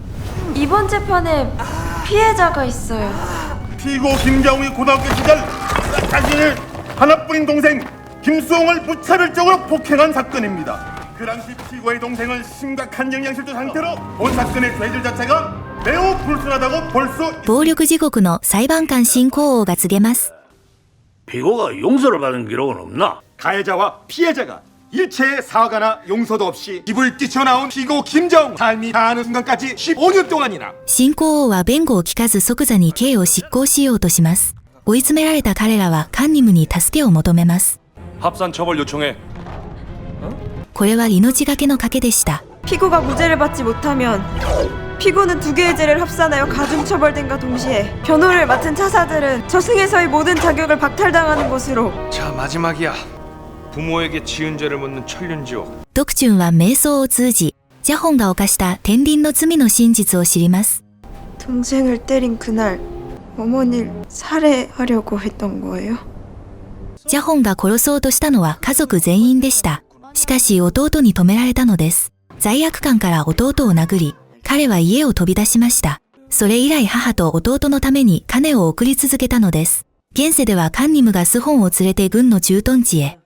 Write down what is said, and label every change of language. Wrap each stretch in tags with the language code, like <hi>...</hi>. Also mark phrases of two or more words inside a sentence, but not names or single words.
<ko>이번 재판에 피해자가 있어요. 피고 김자웅이 고등학교 시절 자신의 하나뿐인 동생 김수홍을 무차별적으로 폭행한 사건입니다. 그 당시 피고의 동생은 심각한 영양실조 상태로 본 사건의 죄질 자체가 매우 불순하다고 볼 수 있습니다.</ko> <ja>暴力地獄の裁判官進行王が告げます。</ja> <ko>피고가 용서를 받은 기록은 없나? 가해자와 피해자가 일체의 사과나 용서도 없이 입을 뛰쳐나온 피고 김자웅 삶이 다하는 순간까지 15년 동안이나</ko> <ja>進行王は弁護を聞かず即座に刑を執行しようとします。追い詰められた彼らはカンニムに助けを求めます。</ja> <ko>합산 처벌 요청해.</ko> <ja>これは命がけの賭けでした。</ja> <ko>피고가 무죄를 받지 못하면 피고는 두 개의 죄를 합산하여 가중처벌됨과 동시에 변호를 맡은 차사들은 저승에서의 모든 자격을 박탈당하는 것으로. 자, 마지막이야. 부모에게 지은 죄를 묻는 천륜지옥.</ko> <ja>ドクチュンは瞑想を通じ、ジャホンが犯した天輪の罪の真実を知ります。</ja> <ko>동생을 때린 그날 어머니를 살해하려고 했던 거예요?</ko> <ja>ジャホンが殺そうとしたのは家族全員でした。しかし弟に止められたのです。罪悪感から弟を殴り、彼は家を飛び出しました。それ以来母と弟のために金を送り続けたのです。現世ではカンニムがスホンを連れて軍の駐屯地へ。</ja>